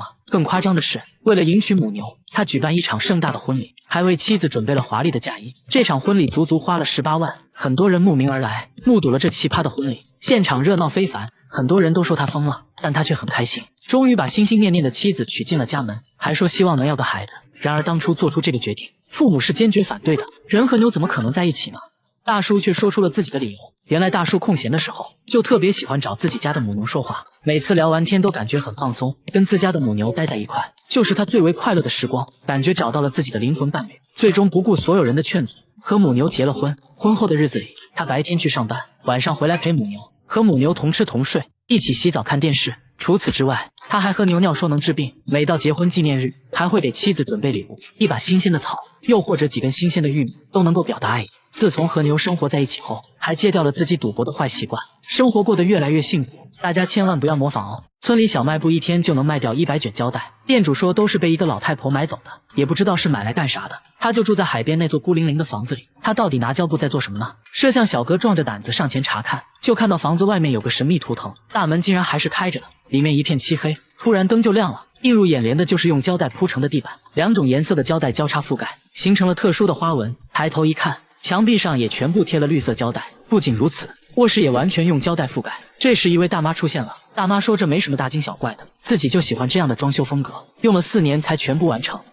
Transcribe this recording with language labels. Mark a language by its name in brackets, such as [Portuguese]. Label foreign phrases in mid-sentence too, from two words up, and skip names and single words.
[Chinese] 更誇張的是，為了迎娶母牛，他舉辦一場盛大的婚禮，還為妻子準備了華麗的嫁衣。這場婚禮足足花了18萬，很多人慕名而來，目睹了這奇葩的婚禮，現場熱鬧非凡。很多人都說他瘋了，但他卻很開心，終於把心心念念的妻子娶進了家門，還說希望能要個孩子。然而當初做出這個決定，父母是堅決反對的，人和牛怎麼可能在一起呢？大叔卻說出了自己的理由。原來大叔空閒的時候，就特別喜歡找自己家的母牛說話，每次聊完天都感覺很放鬆，跟自家的母牛待在一塊，就是他最為快樂的時光，感覺找到了自己的靈魂伴侶。最終不顧所有人的勸阻，和母牛結了婚。婚後的日子裡，他白天去上班，晚上回來陪母牛，和母牛同吃同睡，一起洗澡看電視。除此之外，他還和牛尿說能治病，每到結婚紀念日，還會給妻子準備禮物，一把新鮮的草，又或者幾根新鮮的玉米，都能夠表達愛意。自從和牛生活在一起後，還戒掉了自己賭博的壞習慣，生活過得越來越幸福。大家千萬不要模仿哦。村裡小賣部一天就能賣掉100卷膠帶，店主說都是被一個老太婆買走的，也不知道是買來幹啥的。他就住在海邊那座孤零零的房子裡，他到底拿膠布在做什麼呢？攝像小哥壯着膽子上前查看，就看到房子外面有個神秘圖騰，大門竟然還是開着的，裡面一片漆黑，突然燈就亮了。映入眼簾的就是用膠帶鋪成的地板，2種顏色的膠帶交叉覆蓋，形成了特殊的花紋。抬頭一看，牆壁上也全部貼了綠色膠带。不僅如此，臥室也完全用膠帶覆蓋。這時一位大媽出現了，大媽說這沒什麼大驚小怪的，自己就喜歡這樣的裝修風格，用了4年才全部完成。